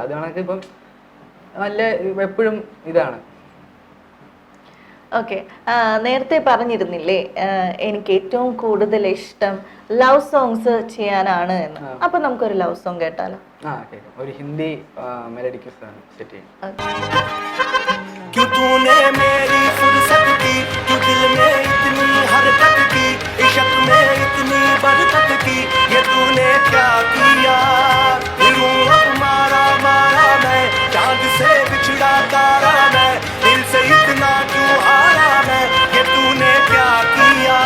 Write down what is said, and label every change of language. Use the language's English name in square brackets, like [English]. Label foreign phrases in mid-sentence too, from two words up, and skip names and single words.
[Malayalam] അത് കണക്ക് ഇപ്പം നല്ല എപ്പോഴും ഇതാണ്. ഓക്കെ, നേരത്തെ പറഞ്ഞിരുന്നില്ലേ എനിക്ക് ഏറ്റവും കൂടുതൽ ഇഷ്ടം [English] love songs [Malayalam] ചെയ്യാനാണ് എന്ന്. അപ്പൊ നമുക്കൊരു [English] love song [Malayalam] കേട്ടാലോ? ഒരു ഹിന്ദി മെലഡിക്ക് സെറ്റ് ചെയ്യാം. [Hindi] क्यों तूने मेरी फुर्सत की, क्यों दिल में इतनी हरकत की, इश्क में इतनी बरकत की, ये तूने क्या किया? यूं अब मारा मैं, चांद से बिछड़ा तारा मैं, दिल से इतना क्यों हारा मैं, ये तूने क्या किया?